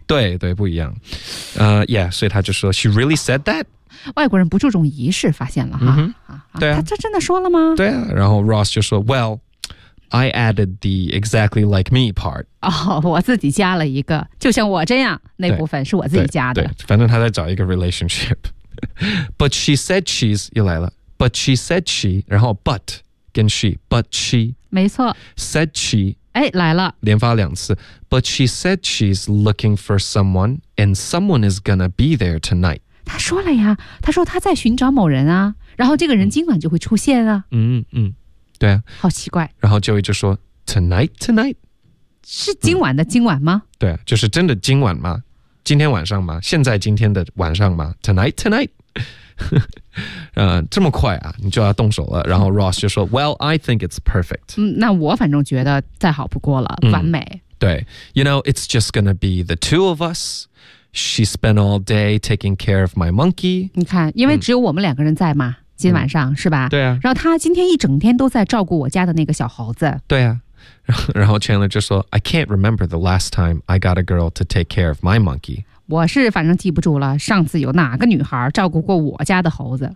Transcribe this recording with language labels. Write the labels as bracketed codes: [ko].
[zh] 对对，不一样。Yeah， 所以他就说 [en] she really said that。 [zh] 外国人不注重仪式，发现了哈。 Mm-hmm. 对啊，他真的说了吗？对啊，然后 [en] Ross [zh] 就说 [en] ，Well。I added the exactly like me part. [zh] 哦、oh, ，我自己加了一个，就像我这样那部分是我自己加的。对，对反正他在找一个 relationship. [en] But she said she's [zh] 又来了。 [en] But she said she， [zh] 然后 [en] but 跟 she， but she， [zh] 没错 [en] ，said she， [zh] 哎来了，连发两次。 [en] But she said she's looking for someone， and someone is gonna be there tonight. [zh] 他说了呀，他说他在寻找某人啊，然后这个人今晚就会出现啊。嗯嗯。对啊，好奇怪。然后 Joey 就说 Tonight 是今晚的今晚吗、嗯、对、啊、就是真的今晚吗，今天晚上吗，现在今天的晚上吗， Tonight 这么快啊，你就要动手了。然后 [en] Ross [zh] 就说、 [en] 嗯、Well I think it's perfect、 [zh] 嗯、那我反正觉得再好不过了，完美、嗯、对。 [en] You know it's just gonna be the two of us. She spent all day taking care of my monkey. [zh] 你看因为只有我们两个人在嘛、嗯今晚上、嗯、是吧，对啊，然后他今天一整天都在照顾我家的那个小猴子，对啊。然后 [en] Chandler [zh] 就说 [en] I can't remember the last time I got a girl to take care of my monkey， [zh] 我是反正记不住了上次有哪个女孩照顾过我家的猴子。